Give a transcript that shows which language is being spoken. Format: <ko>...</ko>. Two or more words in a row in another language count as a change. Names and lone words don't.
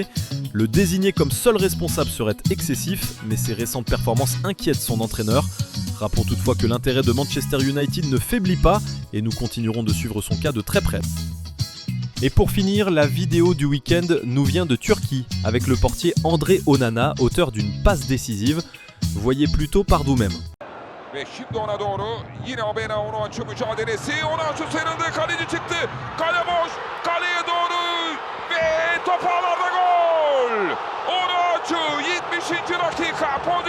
<fr>Le désigner comme seul responsable serait excessif, mais ses récentes performances inquiètent son entraîneur. Rappelons toutefois que l'intérêt de Manchester United ne faiblit pas et nous continuerons de suivre son cas de très près. Et pour finir, la vidéo du week-end nous vient de Turquie avec le portier André Onana, auteur d'une passe décisive. Voyez plutôt par vous-même.</fr> <tr>Ve şimdi ona doğru yine Abena onu açıyor mücadelesi. Onu açıyor serildi. Kaleci çıktı. Kale boş. Kaleye doğru ve top ağlarda gol. Onu açıyor. 70. dakika.</tr>